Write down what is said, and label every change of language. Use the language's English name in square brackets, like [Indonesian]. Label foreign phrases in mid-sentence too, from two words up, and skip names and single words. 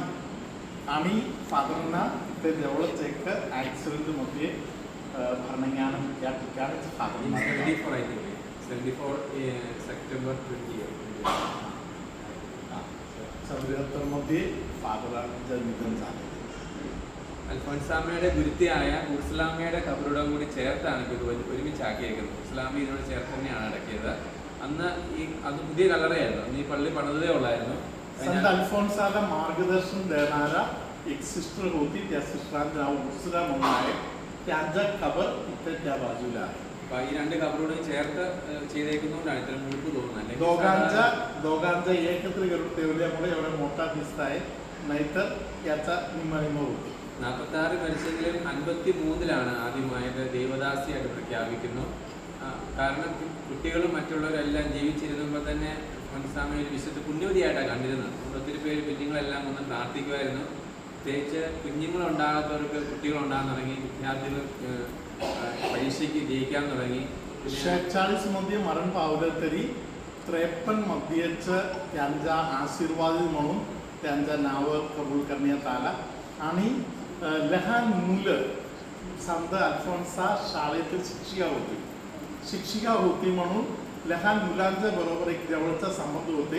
[Marathi] आणि फादरांना ते जवळच एक ॲक्सिडेंटमध्ये भरणज्ञान या ठिकाणीच फादर [English] 74 I think. 74 September 20. [Marathi] 74 मध्ये फादरांचं निधन झाले. [Malayalam] അൽഫോൻസാമയുടെ ഗുരുത്തിയായ ഉർസലാമയുടെ കബറുടെ കൂടി ചേർത്താണ് ഇത് ഒരുമിച്ചാക്കിയേക്കുന്നത്. ഉർസലാമ ഇതിനോട് ചേർത്ത് തന്നെയാണ് അടക്കിയത്. അന്ന് അത് പുതിയ കല്ലറയായിരുന്നു. അന്ന് ഈ പള്ളി പണിതേ ഉള്ളായിരുന്നു. [Marathi] संत अल्फोन्साला मार्गदर्शन देणारा एक सिस्टर होती. त्या सिस्टरांचं नाव उर्सला म्हणून आहे. त्यांचा खबर इथे त्या बाजूला आहे. [Malayalam] അപ്പൊ ഈ രണ്ട് കബറോടും ചേർത്ത് ചെയ്തേക്കുന്നതുകൊണ്ടാണ് ഇത്ര മുഴുപ്പ് തോന്നുന്നത്. [Marathi] दोघांचा एकत्र करून ठेवल्यामुळे एवढा मोठा दिसत आहे, नाहीतर याचा निम्मा होती. [Malayalam] 46 മരിച്ചെങ്കിലും 53 ആദ്യമായിട്ട് ദേവദാസിയായിട്ട് പ്രഖ്യാപിക്കുന്നു. കാരണം കുട്ടികളും മറ്റുള്ളവരെല്ലാം ജീവിച്ചിരുന്നപ്പോൾ തന്നെ അൽഫോൻസാമ ഒരു വിശുദ്ധ പുണ്യവതിയായിട്ടാണ് കണ്ടിരുന്നത്. ഒത്തിരി പേര് കുഞ്ഞുങ്ങളെല്ലാം ഒന്ന് പ്രാർത്ഥിക്കുമായിരുന്നു. പ്രത്യേകിച്ച് കുഞ്ഞുങ്ങളുണ്ടാകാത്തവർക്ക് കുട്ടികളുണ്ടാകാൻ തുടങ്ങി. വിദ്യാർത്ഥികൾ പരീക്ഷയ്ക്ക് ജയിക്കാൻ തുടങ്ങി. [Marathi] 46 मध्ये मरण पावलं तरी 53 मध्येच त्यांचा आशीर्वाद म्हणून त्यांच्या नावं कबूल करण्यात आला. आणि लहान मुलं संत अल्फोन्सा शाळेतील शिक्षिका होती म्हणून लहान मुलांच्या बरोबर एक जवळचा संबंध होते.